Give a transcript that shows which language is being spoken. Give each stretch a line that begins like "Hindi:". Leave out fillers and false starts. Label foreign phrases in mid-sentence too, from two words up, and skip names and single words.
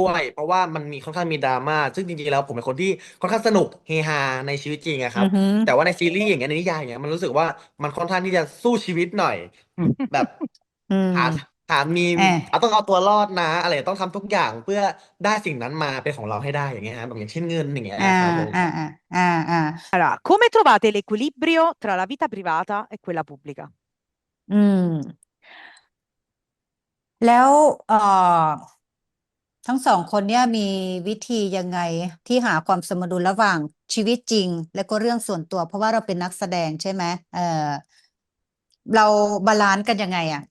Thai: ด้วยเพราะว่ามันมีค่อนข้างมีดราม่าซึ่งจริงๆแล้วผมเป็นคนที่ค่อนข้างสนุกเฮฮาในชีวิตจริงอะครับ อืม แต่ว่าในซีรีส์อย่างเงี้ยในนิยายอย่างเงี้ยมันรู้สึกว่ามันค่อนข้างที่จะสู้ชีวิตหน่อย แบบ อืม หาหามี อ่า ต้องเอาตัวรอดนะอะไรต้องทำทุกอย่างเพื่อได้สิ่งนั้นมาเป็นของเราให้ได้อย่างเงี้ยฮะแบบอย่างเช่นเงินอย่างเงี้ย อ่า ครับผม อ่าอ่าอ่าอ่า
Italian: Allora, come trovate l'equilibrio tra la vita privata e quella pubblica?
Thai: อืมแล้วทั้งสองคนเนี่ยมีวิธียังไงที่หาความสมดุลระหว่างชีวิตจริงและก็เรื่องส่วนตัวเพราะว่าเราเป็นนักแสดงใช่ไหมเราบาลานซ์กันยังไง